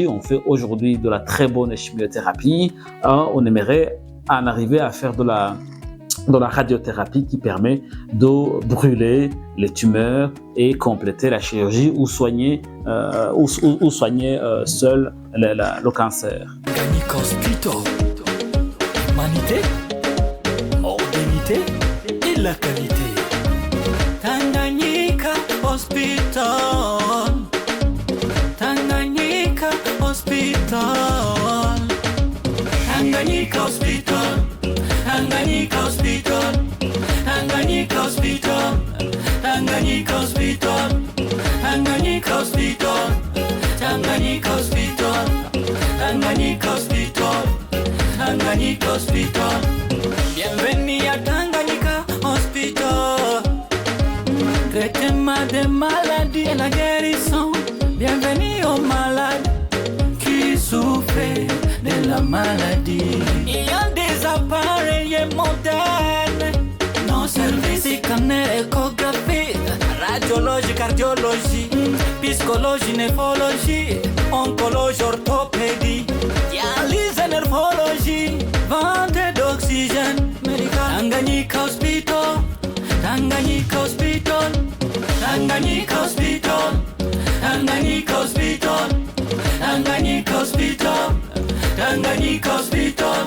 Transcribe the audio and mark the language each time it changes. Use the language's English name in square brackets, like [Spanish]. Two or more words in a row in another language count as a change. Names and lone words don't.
[French] On fait aujourd'hui de la très bonne chimiothérapie. On aimerait en arriver à faire de la radiothérapie qui permet de brûler les tumeurs et compléter la chirurgie ou soigner seul le cancer. Humanité, modernité et la qualité. Tanganyika Hospital, Tanganyika Hospital, Tanganyika Hospital, Tanganyika Hospital, Tanganyika Hospital, Tanganyika Hospital, Tanganyika Hospital, Tanganyika Hospital, Tanganyika Hospital, Tanganyika Hospital. Bienvenue à Tanganyika Hospital. Traitement des maladies et la guérison. Bienvenue aux malades qui souffrent de la maladie. Il y a des appareils modernes. Nos services scanner, échographie, radiologie, cardiologie, psychologie, néphrologie, oncologie, orthopédie, dialyse, nervologie, vente d'oxygène médical. Tanganyika Hospital, Tanganyika Hospital, Tanganyika Hospital, Tanganyika Hospital, Tanganyika Hospital, Tanganyika Hospital.